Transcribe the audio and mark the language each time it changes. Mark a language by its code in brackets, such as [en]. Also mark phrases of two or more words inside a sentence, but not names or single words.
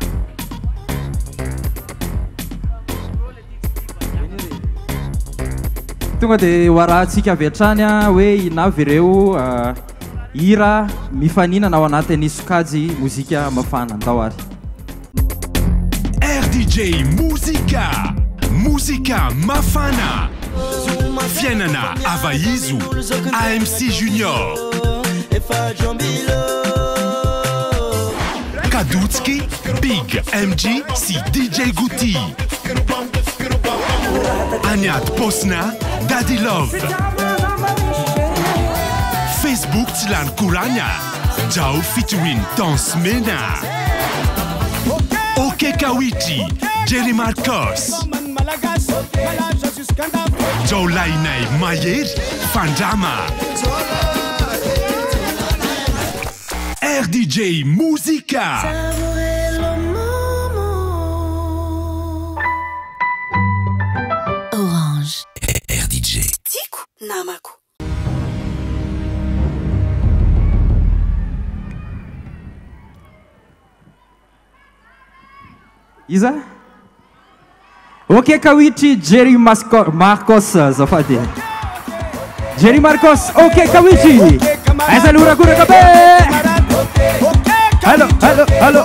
[mg] Tonga dia hoarahantsika avy hatrany hoe inavy ireo hira mifaninana ao anatin'ny sokajy mozika mafana. Andao ary. RDJ Muzika Mafana Fiainana Avaizu AMC Junior Kadutsky Big MG si DJ Guti Aniat Posna Daddy Love Dylan Kuranya, Jao featuring Don Smena, OK Kawiti, Jerry Marcos, Joe Lainay Mayer, Fandrama, RDJ Musica. Orange. RDJ. Tiku Namaku. Iza? OK Kawiti, Jerry Marcos zafady. Jerry Marcos, OK Kawiti. Asa lura kura kabe. [en] Hello, hello, hello.